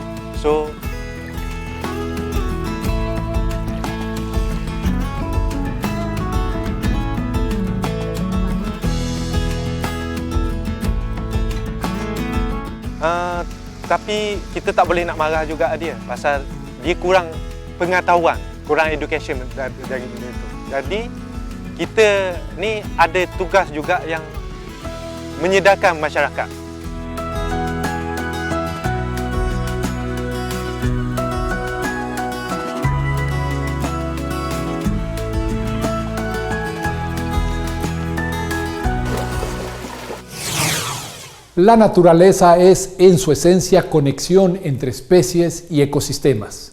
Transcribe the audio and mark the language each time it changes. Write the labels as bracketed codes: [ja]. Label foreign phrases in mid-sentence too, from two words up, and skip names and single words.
[ms] So tapi kita tak boleh nak marah juga dia pasal dia kurang pengetahuan, kurang education dari benda itu. Jadi kita ni ada tugas juga yang menyedarkan masyarakat. [es] La naturaleza es, en su esencia, conexión entre especies y ecosistemas.